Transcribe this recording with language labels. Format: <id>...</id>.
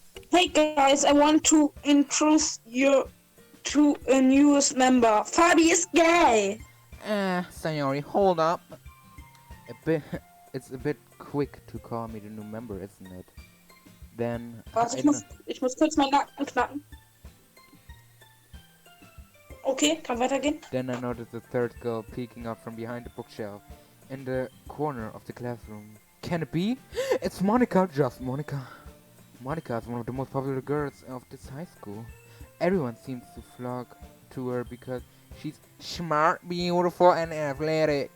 <en>Hey guys, I want to introduce you to a newest member. Fabi is gay! Sayori, hold up. It's a bit quick to call me the new member, isn't it? Then</en> <de>Warte, ich muss kurz meinen Nacken knacken. Okay, kann weitergehen.</de> <en>Then I noticed a third girl peeking up from behind the bookshelf in the corner of the classroom. Can it be? It's Monica, just Monica. Monica is one of the most popular girls of this high school. Everyone seems to flock to her because she's smart, beautiful, and athletic.</en>